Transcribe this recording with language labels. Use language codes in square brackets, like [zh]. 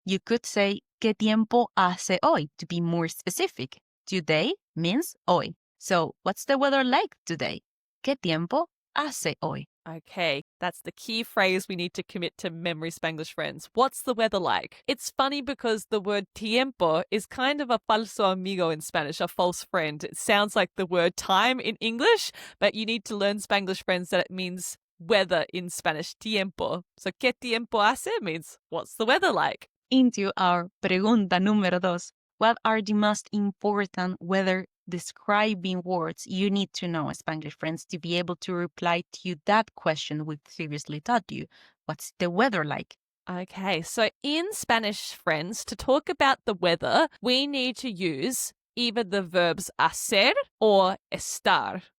[en] You could say [es] ¿Qué tiempo hace hoy? [en] To be more specific. Today means hoy. So, what's the weather like today? [es] ¿Qué tiempo hace hoy? [en] Okay, that's the key phrase we need to commit to memory, Spanglish friends. What's the weather like? It's funny because the word tiempo is kind of a falso amigo in Spanish, a false friend. It sounds like the word time in English, but you need to learn, Spanglish friends, that it means weather in Spanish, tiempo. So, [es] ¿qué tiempo hace? [en] Means, what's the weather like? Into our [es] pregunta número dos. [en] What are the most important weather describing words you need to know, Spanglish friends, to be able to reply to that question we previously taught you? What's the weather like? Okay, so in Spanish, friends, to talk about the weather, we need to use either the verbs hacer or estar.